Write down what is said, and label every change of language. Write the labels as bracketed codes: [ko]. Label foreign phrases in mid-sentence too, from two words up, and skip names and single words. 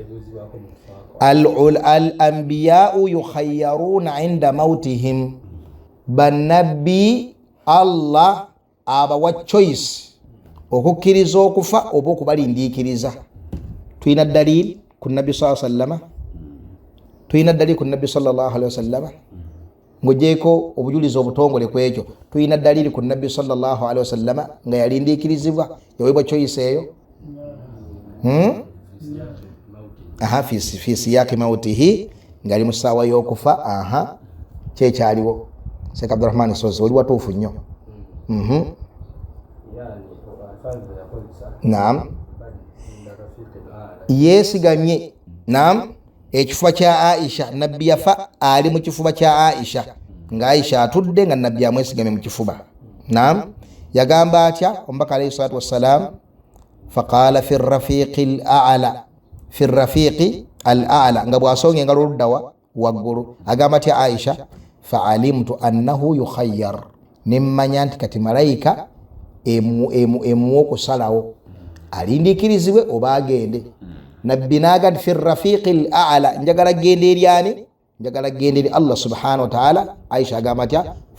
[ar] الأنبياء يخيرون عند موتهم [lg] bannabbi Allah abawa choice okukkiriza okufa oba okubalindiikiriza tuyina dalili ku nabbi [ar] صلى الله عليه وسلم [lg] tuyina dalili ku nabbi [ar] صلى الله عليه وسلم [lg] ngojeeko obujulizi obutongole ku ekyo tuyina dalili ku nabbi [ar] صلى الله عليه وسلم [lg] nga yalindiikirizibwa yaweebwa choice eyo [ar] في سياق موته [lg] ngali mu ssaawa y'okufa kyekyaliwo Sheikh Abdurrahman Sozi oli watuufu nnyo naam yeesigamye naam ekifuba kya Aisha nabbi yafa ali mu kifuba kya Aisha nga Aisha atudde nga nabbi amwesigamye mu kifuba naam yagamba atya omubaka [ar] عليه الصلاة والسلام فقال في الرفيق الأعلى [lg] nga bwasonga engalo oluddawa waggulu agamba atya Aisha [ar] فعلمت أنه يخير [lg] nimmanya nti kati malayika emu okusalawo alindiikirizibwe oba agende nabbi naga [ar] في الرفيق الأعلى [lg] njagala gende eri ani njagala gende eri Allah [ar] سبحانه وتعالى [lg] Aisha agamba atya